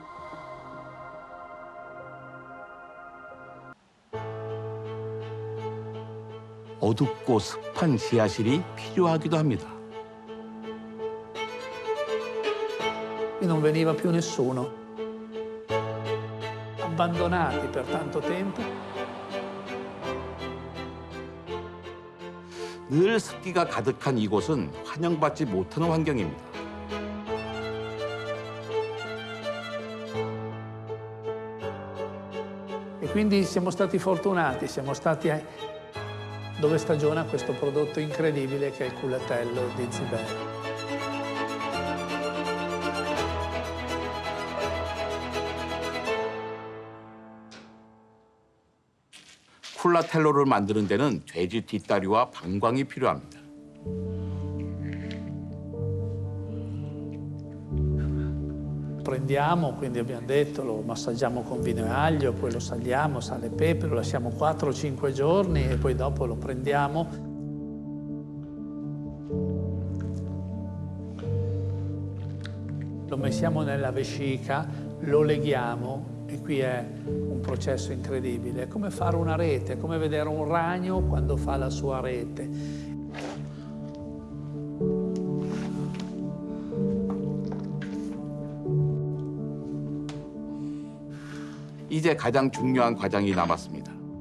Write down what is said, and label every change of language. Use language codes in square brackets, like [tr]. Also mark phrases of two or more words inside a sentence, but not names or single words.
[ko] 어둡고 습한 지하실이 필요하기도 합니다. [it] Qui non veniva più nessuno. Abbandonati per tanto tempo. [ko] 늘 습기가 가득한 이곳은 환영받지 못하는 환경입니다. [it] E quindi siamo stati fortunati, siamo stati dove stagiona questo prodotto incredibile che è il culatello di Zibello. [ko] 쿨라텔로를 만드는 데는 돼지 뒷다리와 방광이 필요합니다. [it] Prendiamo, quindi abbiamo detto, lo massaggiamo con vino e aglio, poi lo saliamo, sale e pepe, lo lasciamo 4-5 giorni e poi dopo lo prendiamo. Lo mettiamo nella vescica, lo leghiamo e qui è un processo incredibile. È come fare una rete, è come vedere un ragno quando fa la sua rete. [ko] 이제 가장 중요한 과정이 남았습니다.